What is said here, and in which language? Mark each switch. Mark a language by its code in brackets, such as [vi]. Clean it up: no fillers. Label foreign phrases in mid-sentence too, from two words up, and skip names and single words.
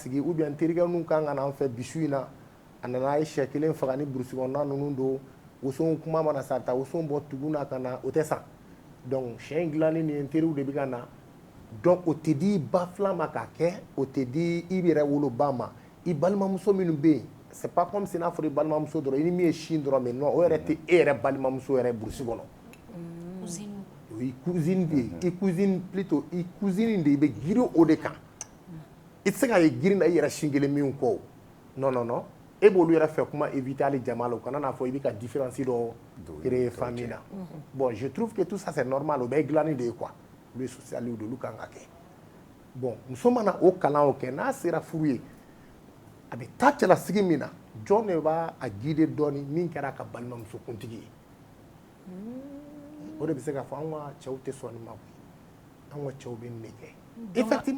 [bm] sigi [fr] ou bien [bm] terikɛ ninnu kan ka na an fɛ bisu in na a nana a ye sɛ kelen faga ni burusi kɔnɔna ninnu don woson kuma mana sa ta woson bɔ tugun na ka na o tɛ san donc sɛ in dilanni ni teriw de bɛ ka na donc o tɛ di ba filan ma k'a kɛ o tɛ di i yɛrɛ woloba ma i balimamuso minnu bɛ yen [fr] c'est pas comme si [bm] n'a fɔra i balimamuso dɔrɔn i ni min ye sin dɔrɔn [fr] mais non [bm] o yɛrɛ tɛ e yɛrɛ balimamuso yɛrɛ burusi kɔnɔ o ye cousine de ye i cousine plutôt i cousine de i bɛ girin o de kan i tɛ se ka ye girin na i yɛrɛ sin kelen min kɔ non [fr] non non [bm] e b'olu yɛrɛ fɛ kuma éviter hali jama la o kana n'a fɔ i bɛ ka différence dɔ créer famille la [fr] bon je trouve que tout ça c'est normal [bm] o bɛɛ ye dilanni de ye quoi olu ye socialiw de olu kan ka kɛ bon muso mana o kalan o kɛ n'a sera furu ye a bɛ taa cɛlasigi min na jɔn de b'a guider dɔɔni min kɛra a ka balimamuso kuntigi ye o de bɛ se k'a fɔ anw ka cɛw tɛ sɔn nin ma anw ka cɛw bɛ nin de kɛ effectivement